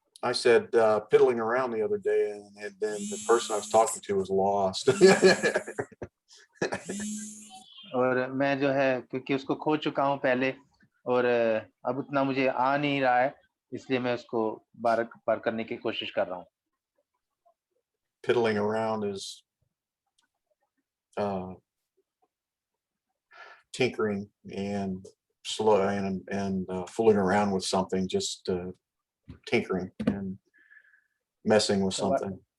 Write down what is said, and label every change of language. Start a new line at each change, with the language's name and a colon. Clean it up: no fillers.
English: I said piddling around the other day, and then the person I was talking to was lost.
Hindi: और मैं जो है क्योंकि उसको खो चुका हूँ पहले, और अब उतना मुझे आ नहीं रहा है, इसलिए मैं उसको बार करने की कोशिश कर रहा हूँ.
English: Piddling around is tinkering and slow and fooling around with something, just tinkering and messing with something.